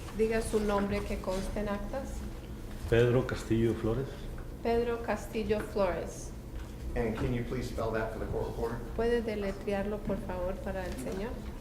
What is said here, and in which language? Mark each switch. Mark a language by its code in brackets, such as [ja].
[es] Diga su nombre que conste en actas. Pedro Castillo Flores. Pedro Castillo Flores. [en] And can you please spell that for the court reporter? [es] ¿Puede deletrearlo, por favor, para el señor?